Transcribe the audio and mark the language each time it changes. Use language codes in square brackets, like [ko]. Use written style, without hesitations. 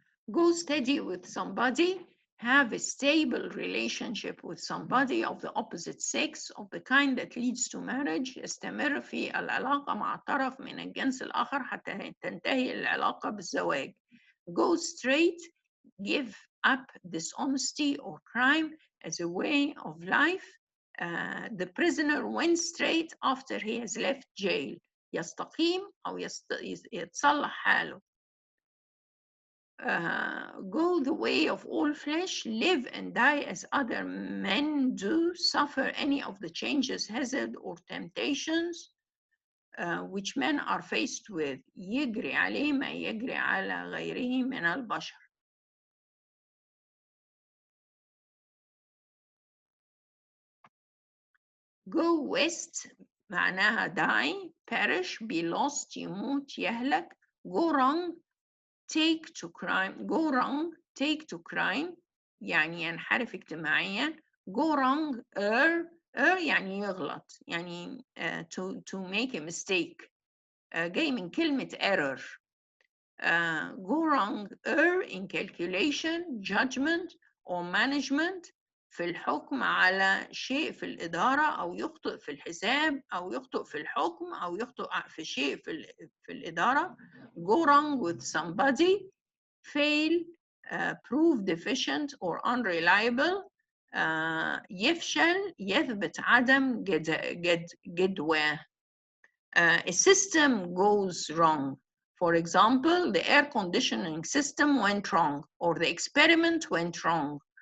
[en] Go steady with somebody, have a stable relationship with somebody of the opposite sex of the kind that leads to marriage. [ar] استمر في العلاقة مع طرف من الجنس الآخر حتى تنتهي العلاقة بالزواج. [en] Go straight, give up dishonesty or crime as a way of life. The prisoner went straight after he has left jail. [ar] يستقيم أو يتصلح حاله. [en] Go the way of all flesh, live and die as other men do, suffer any of the changes, hazard, or temptations which men are faced with. [ar] يجري عليه ما يجري على غيره من البشر. [en] Go west معناها die, perish, be lost, [ar] يموت, يهلك. [en] Go wrong, take to crime, go wrong, take to crime [ar] يعني ينحرف اجتماعيا. [en] go wrong, err [ar] يعني يغلط يعني [en] to make a mistake [ar] جاي من كلمة [en] error. go wrong, err in calculation, judgment or management [ar] في الحكم على شيء في الإدارة أو يخطئ في الحساب أو يخطئ في الحكم أو يخطئ في شيء في الإدارة. [en] go wrong with somebody, fail, prove deficient or unreliable. [ar] يفشل يثبت عدم جدواه. [en] A system goes wrong. For example, the air conditioning system went wrong or the experiment went wrong.